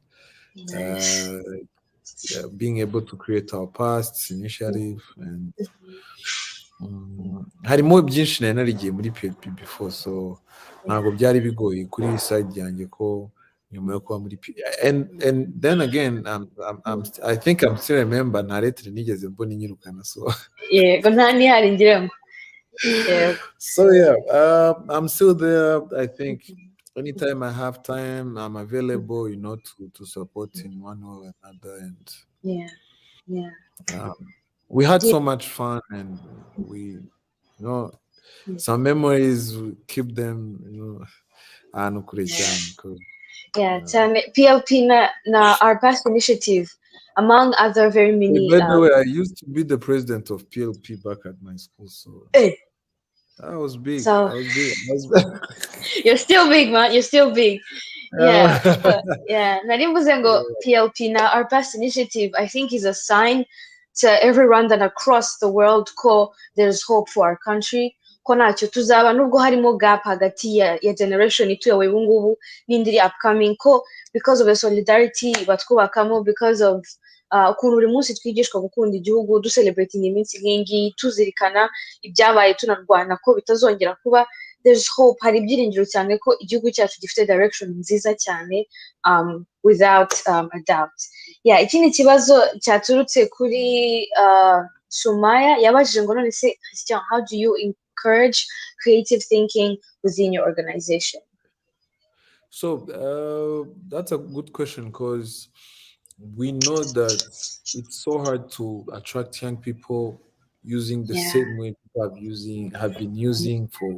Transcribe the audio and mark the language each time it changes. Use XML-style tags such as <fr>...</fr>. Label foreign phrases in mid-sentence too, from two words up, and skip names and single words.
<en>Nice. Being able to create our past initiative, and</en> <rw>harimo byinshi nari narigiye muri PLP</rw> <en>before, so</en> <rw>ntabwo byari bigoye kuri side yanjye ko nyuma yo kuba muri</rw> <en>and then again I think I'm still remember</en> <rw>nta letter nigeze mbona inyirukana, so yego nta nihari ngiremo.</rw> <en>So I'm still there. I think anytime I have time, I'm available, to support in one way or another. And we had so much fun, and we, some memories, we keep them, PLP na our past initiative, among other very many. By the way, I used to be the president of PLP back at my school, so I was big. So, I was big. You're still big, man. You're still big. Yeah.</en> <rw>Nari mvuze ngo</rw> <en>PLP na our past initiative, I think, is a sign to every Rwandan across the world ko there's hope for our country,</en> <rw>ko ntacyo tuzaba nubwo harimo gap hagati ya generation ituyoboye ubu ngubu n'indi iri upcoming, ko</rw> <en>because of the solidarity</en> <rw>batwubakamo,</rw> <en>because of</en> <rw>ukuntu buri munsi twigishwa gukunda igihugu, duselebrating iminsi nk'ingi, tuzirikana ibyabaye, tunarwana ko bitazongera kuba.</rw> <en>There's hope,</en> <rw>hari ibyiringiro cyane ko igihugu cyacu gifite direction nziza cyane,</rw> <en>without a doubt. Yeah,</en> <rw>ikindi kibazo cyaturutse kuri Sumaya yabajije ngo none se Christian,</rw> <en>how do you encourage creative thinking within your organization? So that's a good question because we know that it's so hard to attract young people using the Yeah. same way people have been using for</en>